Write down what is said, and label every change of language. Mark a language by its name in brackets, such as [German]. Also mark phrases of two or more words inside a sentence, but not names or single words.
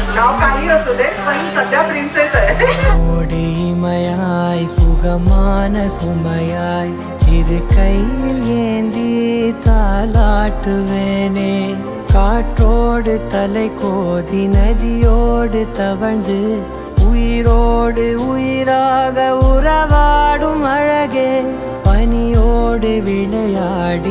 [Marathi] नाव काही असू दे पण सध्या प्रिन्सेस आहे. [Tamil] ஓடிமையாய் சுகமான சுமையாய் இரு கையில் ஏந்தி தாலாட்டுவேனே காற்றோடு தலை கோதி நதியோடு தவழ்ந்து உயிரோடு உயிராக உறவாடும் அழகே பனியோடு விளையாடி